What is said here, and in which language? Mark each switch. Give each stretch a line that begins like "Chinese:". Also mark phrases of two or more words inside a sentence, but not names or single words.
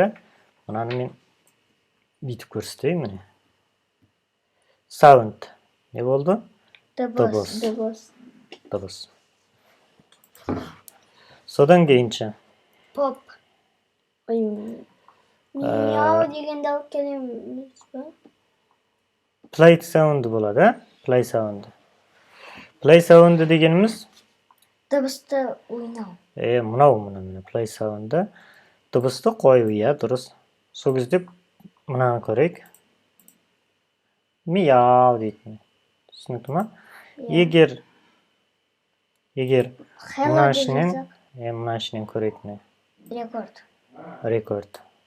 Kazakh: Мынаны мен бүйтіп көрсетейін міне. Sound. Не болды? Дыбыс. Дыбыс. Содан кейінше. Pop. Мяу деген дауыс келеміз бе?
English: Play sound болады. Play sound. Play sound дегеніміз
Kazakh: Дыбысты ойнау.
English: мынау play sound.
Kazakh: Дыбысты қою, дұрыс. Сол кезде мынаны көрейік. Мяу дейтін. Түсінікті ма? Егер мына ішінен көретін. Рекорд.